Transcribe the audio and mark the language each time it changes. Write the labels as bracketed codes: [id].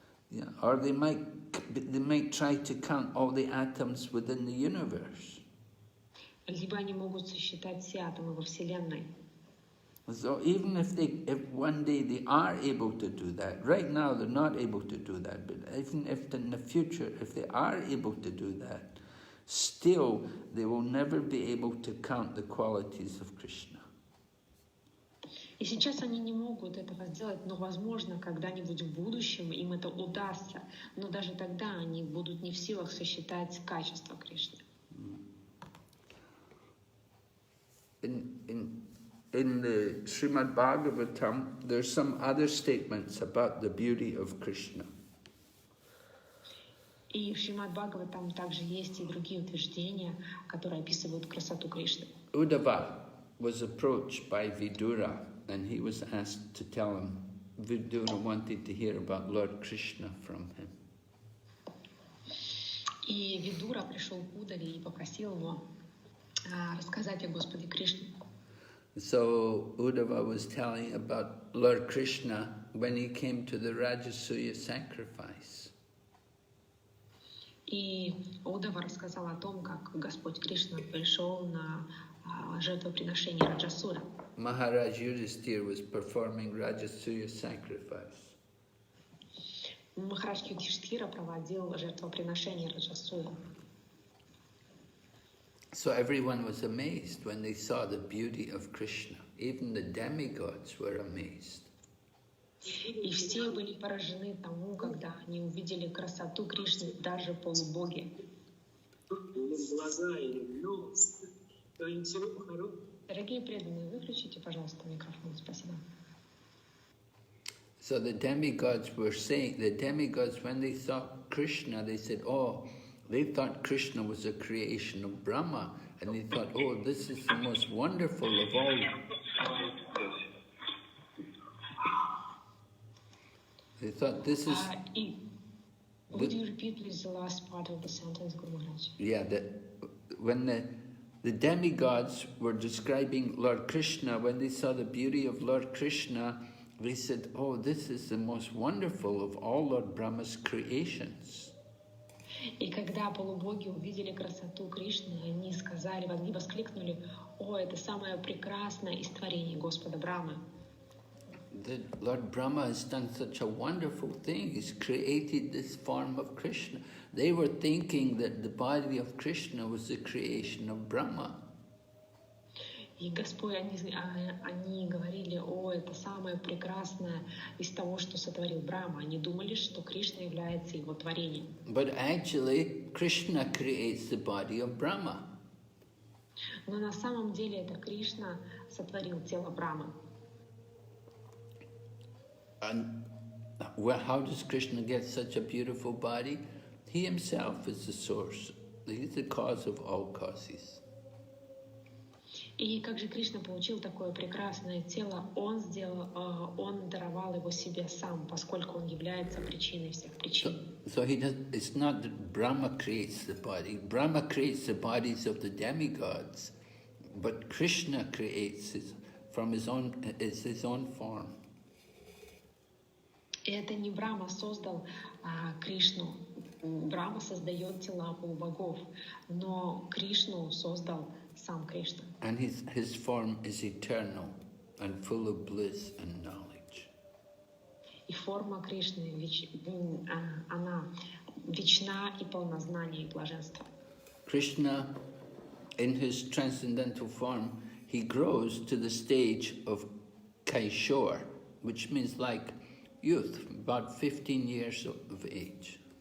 [en] Yeah, or they might try to count all the atoms within the universe. [ru] Либо они могут сосчитать все атомы во Вселенной. [en] So even if one day they are able to do that, right now they're not able to do that, but even if in the future, if they are able to do that, still they will never be able to count the qualities of Krishna. [ru] И сейчас они не могут этого сделать, но, возможно, когда-нибудь в будущем им это удастся. Но даже тогда они будут не в силах сосчитать качество Кришны. [en] In the Srimad Bhagavatam, there's some other statements about the beauty of Krishna. [ru] И в Шримад Бхагаватам также есть и другие утверждения, которые описывают красоту Кришны. [en] Uddhava was approached by Vidura, and he was asked to tell him. Vidura wanted to hear about Lord Krishna from him. [ru] И Видура пришел к Удаве и попросил его рассказать о Господе Кришне. [en] So Uddhava was telling about Lord Krishna when he came to the Rajasuya sacrifice. [ru] И Удава рассказал о том, как Господь Кришна пришел на жертвоприношение Раджасура. [en] Maharaj Yudhishthira was performing Rajasuya sacrifice. [ru] Махарадж Юдхиштхира проводил жертвоприношение Раджасуя. [en] So everyone was amazed when they saw the beauty of Krishna. Even the demigods were amazed. [ru] И все были поражены тому, когда они увидели красоту Кришны, даже полубоги. Дорогие преданные, выключите, пожалуйста, микрофон. Спасибо. [en] So the demigods were saying, when they saw Krishna, they said, oh, they thought Krishna was a creation of Brahma, and they thought, oh, this is the most wonderful of all. They thought this is... Would you repeat, please, the last part of the sentence, Guru Maharaj? Yeah, when the demigods were describing Lord Krishna, when they saw the beauty of Lord Krishna, they said, oh, this is the most wonderful of all Lord Brahma's creations. [ru] И когда полубоги увидели красоту Кришны, они сказали, они воскликнули, о, это самое прекрасное из творений Господа Брамы. [en] That Lord Brahma has done such a wonderful thing. He's created this form of Krishna. They were thinking that the body of Krishna was the creation of Brahma. [ru] И Господь, они говорили, о, это самое прекрасное из того, что сотворил Брахма. Они думали, что Кришна является его творением. [en] But actually, Krishna creates the body of Brahma. [ru] Но на самом деле это Кришна сотворил тело Брамы. [en] And how does Krishna get such a beautiful body? He himself is the source. He's the cause of all causes. [ru] И как же Кришна получил такое прекрасное тело? Он даровал его себе сам, поскольку он является причиной всех причин. [en] So it's not that Brahma creates the body. Brahma creates the bodies of the demigods, but Krishna creates it from his own form. [ru] И это не Брахма создал Кришну. Брахма создает тела полубогов, но Кришну создал сам Кришна. [en] And his form is eternal and full of bliss and knowledge. [ru] И форма Кришны, она вечна и полна знания и блаженства. [en] Krishna, in his transcendental form, he grows to the stage of KgsmåBI, which means like youth, about 15 years of age.